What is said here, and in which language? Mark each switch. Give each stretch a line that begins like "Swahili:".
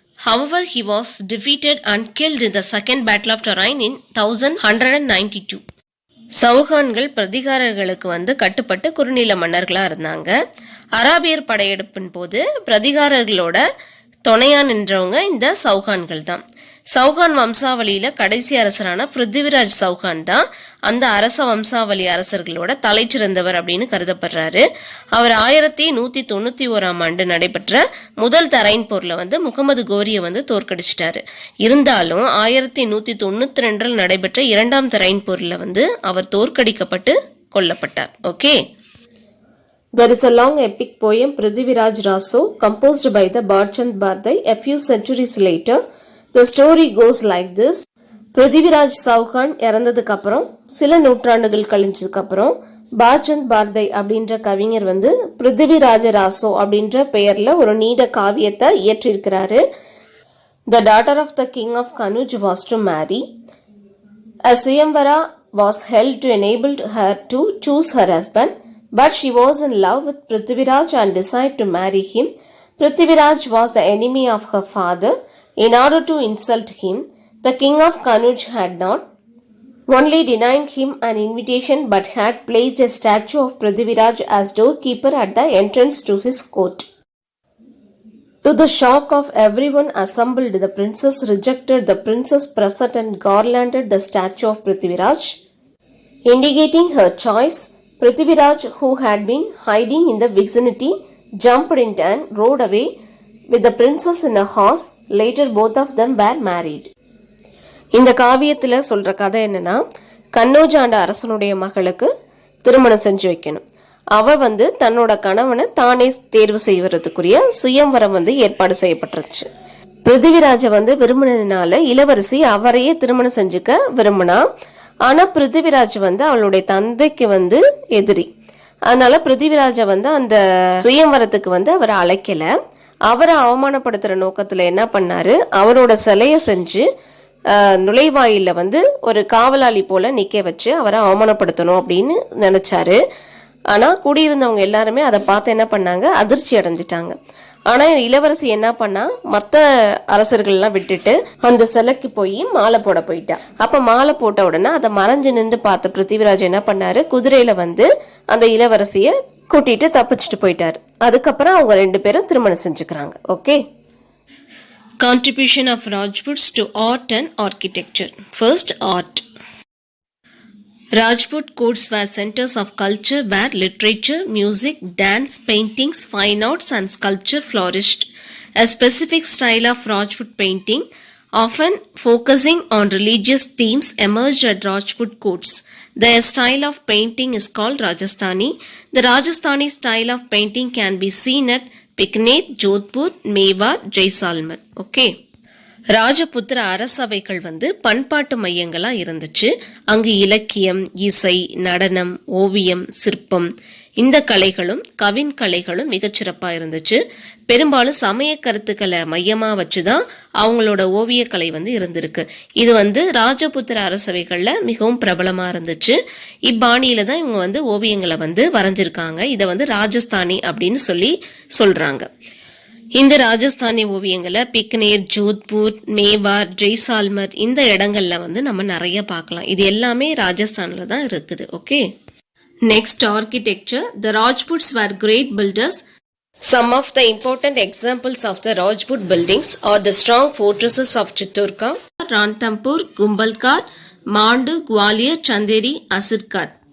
English: However, he was defeated and killed in the second battle of Tarain in 1192.
Tamil: சௌஹான்கள் பிரதிகாரர்களுக்கு கட்டுப்பட்டு குறுநில மன்னர்களா இருந்தாங்க. அராபியர் படையெடுப்பின் போது பிரதிகாரர்களோட துணையா நின்றவங்க இந்த சௌஹான்கள் தான். சௌஹான் வம்சாவளியில கடைசி அரசரான பிருத்திவிராஜ் சௌஹான் தான் அந்த அரச வம்சாவளி அரசர்களோட தலை சிறந்தவர் அப்படின்னு கருதப்படுறாரு. அவர் 1191 நடைபெற்ற முதல் தரைன் போர்ல முகமது கோரியை தோற்கடிச்சிட்டாரு. இருந்தாலும் 1192 நடைபெற்ற இரண்டாம் தரைன் போர்ல அவர் தோற்கடிக்கப்பட்டு கொல்லப்பட்டார். Okay,
English: There is a long epic poem Prithviraj Raso composed by the Bachand Bardai a few centuries later. The story goes like this.
Tamil: Prithviraj Chauhan இறந்ததுக்கு அப்புறம் சில நூற்றாண்டுகள் கழிஞ்சதுக்கு அப்புறம் பாச்சந்த் பார்தை அப்படின்ற கவிஞர் பிருத்திவிராஜ ராசோ அப்படின்ற பெயர்ல ஒரு நீண்ட காவியத்தை இயற்றிருக்கிறாரு.
English: The daughter of the king of Kanuj was to marry. A Swayamvara was held to enable her to choose her husband, but she was in love with Prithviraj and decided to marry him. Prithviraj was the enemy of her father. In order to insult him, the king of Kanuj had not only denied him an invitation but had placed a statue of Prithviraj as doorkeeper at the entrance to his court. To the shock of everyone assembled, the princess rejected the prince's present and garlanded the statue of Prithviraj. Indicating her choice, Prithviraj, who had been hiding in the vicinity, jumped in and rode away with the princess in a horse. Later both of them were married.
Tamil: இந்த காவியத்துல சொல்ற கதை என்னன்னா, கன்னோஜ் ஆண்ட அரசனுடைய மகளுக்கு திருமணம் செஞ்சு வைக்கணும். அவ தன்னோட கணவனை தானே தேர்வு செய்வதற்குரிய சுயம்வரம் ஏற்பாடு செய்யப்பட்டுருச்சு. பிருத்திவிராஜ விரும்பினால இளவரசி அவரையே திருமணம் செஞ்சுக்க விரும்பினா. ஆனா பிருத்திவிராஜ் அவளுடைய தந்தைக்கு எதிரி. அதனால பிருத்திவிராஜ அந்த சுயம்வரத்துக்கு அவரை அழைக்கல. அவரை அவமானப்படுத்துற நோக்கத்துல என்ன பண்ணாரு, அவரோட சிலைய செஞ்சு நுழைவாயில ஒரு காவலாளி போல நிக்க வச்சு அவரை அவமானப்படுத்தணும் அப்படின்னு நினைச்சாரு. ஆனா கூடியிருந்தவங்க எல்லாருமே அதை பார்த்து என்ன பண்ணாங்க, அதிர்ச்சி அடைஞ்சிட்டாங்க. ஆனா இளவரசி என்ன பண்ணா, மத்த அரசர்கள் எல்லாம் விட்டுட்டு அந்த சிலைக்கு போய் மாலை போட போயிட்டா. அப்ப மாலை போட்ட உடனே அதை மறைஞ்சு நின்று பார்த்த பிருத்திவிராஜ் என்ன பண்ணாரு, குதிரையில அந்த இளவரசிய கூட்டிட்டு தப்பிச்சுட்டு போயிட்டாரு. அதுக்கப்புறம் அவங்க ரெண்டு பேரும் திருமணம் செஞ்சுக்கிறாங்க. Okay,
English: Contribution of Rajputs to art and architecture. First, art. Rajput courts were centers of culture where literature, music, dance, paintings, fine arts and sculpture flourished. A specific style of Rajput painting, often focusing on religious themes, emerged at Rajput courts. Their style of painting is called Rajasthani. The Rajasthani style of painting can be seen at Bikaner, Jodhpur, Mewar, Jaisalmer. Okay.
Tamil: ராஜபுத்திர அரசவைகள் வந்து பண்பாட்டு மையங்களா இருந்துச்சு. அங்கு இலக்கியம், இசை, நடனம், ஓவியம், சிற்பம் இந்த கலைகளும் கவின் கலைகளும் மிகச்சிறப்பா இருந்துச்சு. பெரும்பாலும் சமய கருத்துக்களை மையமா வச்சுதான் அவங்களோட ஓவியக்கலை வந்து இருந்திருக்கு. இது வந்து ராஜபுத்திர அரசவைகள்ல மிகவும் பிரபலமா இருந்துச்சு. இப்பாணியில தான் இவங்க வந்து ஓவியங்களை வந்து வரைஞ்சிருக்காங்க. இதை வந்து ராஜஸ்தானி அப்படின்னு சொல்றாங்க. இந்த ராஜஸ்தானி ஓவியங்களை பிக்னேர், ஜோத்பூர், மேவார், ஜெய்சால்மர் இந்த இடங்கள்ல வந்து நம்ம நிறைய பார்க்கலாம். இது எல்லாமே ராஜஸ்தான்ல தான் இருக்குது. Okay,
English: Next architecture. The Rajputs were great builders. Some of the important examples of the Rajput buildings are the strong fortresses of Chittorgarh, Ranthambore, Gumbalkar, Mandu, Gwalior, Chanderi, Asirkar.